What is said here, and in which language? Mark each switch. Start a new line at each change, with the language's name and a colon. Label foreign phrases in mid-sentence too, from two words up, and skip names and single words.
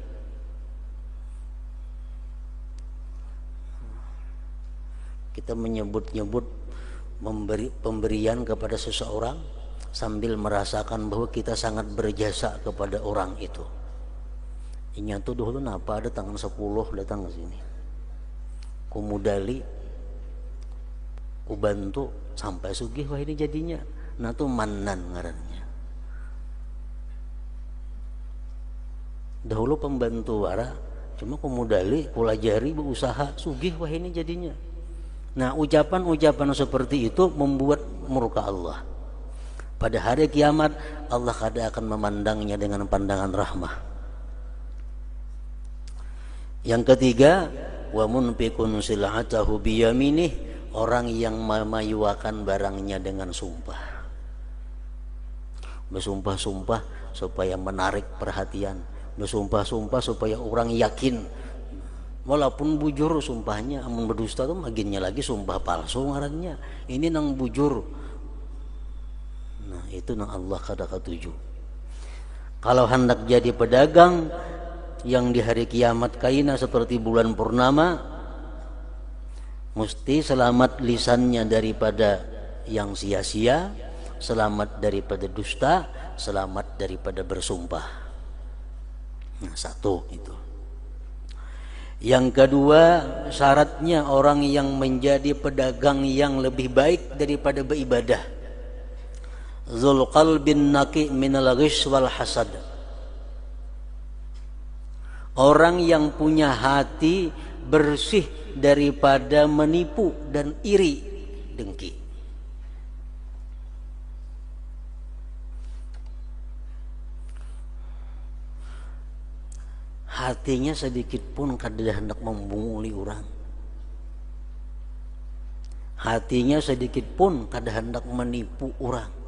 Indonesian: Kita menyebut-nyebut pemberian kepada seseorang sambil merasakan bahwa kita sangat berjasa kepada orang itu.
Banjar: Inya tuh dulu napa ada tanggal 10 datang ke sini, ku modali, ku bantu sampai sugih, wah ini jadinya. Nah tuh mannan ngarannya. Dahulu pembantu wara, cuma ku modali, ku lajari, berusaha, sugih, wah ini jadinya.
Indonesian: Nah, ucapan-ucapan seperti itu membuat murka Allah. Pada hari kiamat Allah kada akan memandangnya dengan pandangan rahmah. Yang ketiga,
Arabic: ومنفق سلعته بيمينه,
Indonesian: orang yang memayuakan barangnya dengan sumpah. Bersumpah-sumpah supaya menarik perhatian, bersumpah-sumpah supaya orang yakin.
Banjar: Walaupun bujur sumpahnya, amun berdusta tuh maginnya lagi sumpah palsu ngarannya. Ini nang bujur. Nah, itu nang Allah kada ketuju.
Indonesian: Kalau hendak jadi pedagang yang di hari kiamat kaina seperti bulan purnama, mesti selamat lisannya daripada yang sia-sia, selamat daripada dusta, selamat daripada bersumpah. Nah, satu itu. Yang kedua, syaratnya orang yang menjadi pedagang yang lebih baik daripada beribadah.
Arabic: ذو قلب نقي من الغش والحسد.
Indonesian: Orang yang punya hati bersih daripada menipu dan iri dengki. Hatinya sedikit pun kada hendak membunguli orang. Hatinya sedikit pun kada hendak menipu orang.